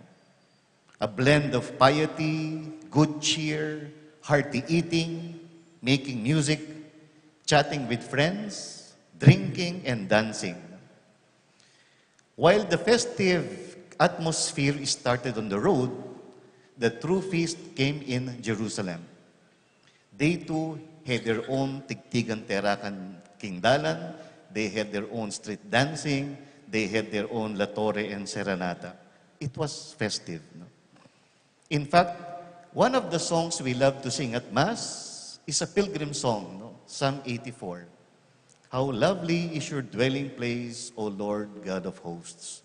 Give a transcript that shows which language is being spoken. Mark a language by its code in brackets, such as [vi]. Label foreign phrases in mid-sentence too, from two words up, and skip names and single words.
[en] A blend of piety, good cheer, hearty eating, making music, chatting with friends, drinking and dancing. While the festive atmosphere started on the road, the true feast came in Jerusalem. They too had their own tigtigan terakan kingdalan, they had their own street dancing, they had their own La Torre and Serenata. It was festive. No? In fact, one of the songs we love to sing at Mass is a pilgrim song, no? Psalm 84. How lovely is your dwelling place, O Lord God of hosts.